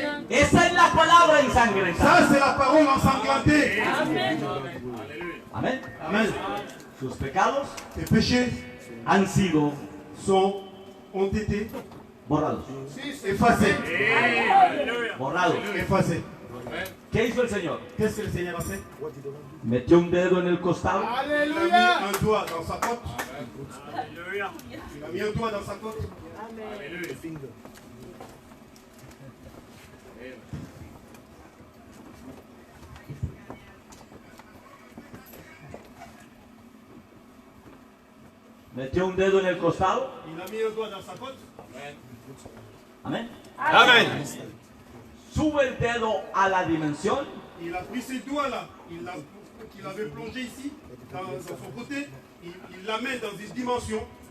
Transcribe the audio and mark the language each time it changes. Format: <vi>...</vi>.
<es>Esa es la palabra ensangrentada.</es> <fr>Ça, c'est la parole ensanglantée.</fr> <es>Amén.</es> <fr>Amen.</fr> <es>Sus pecados</es> <fr>Tes péchés ont été</fr> <es>borrados.</es> <fr>effacés.</fr> <es>Borrados.</es> <fr>Effacés.</fr> <es>¿Qué hizo el Señor?</es> <fr>Qu'est-ce que le Seigneur a fait?</fr> <es>Metió un dedo en el costado.</es> <fr>Il a mis un doigt dans sa côte. Il a mis un doigt dans sa côte.</fr> <es>Metió un dedo en el costado.</es> <fr>Il a mis un doigt dans sa côte.</fr> <es>Amén.</es> <fr>Amen.</fr> <es>Sube el dedo a la dimensión.</es> <fr>Il a pris ces doigts-là, qu'il avait plongé ici, dans son côté, il l'amène dans une dimension.</fr>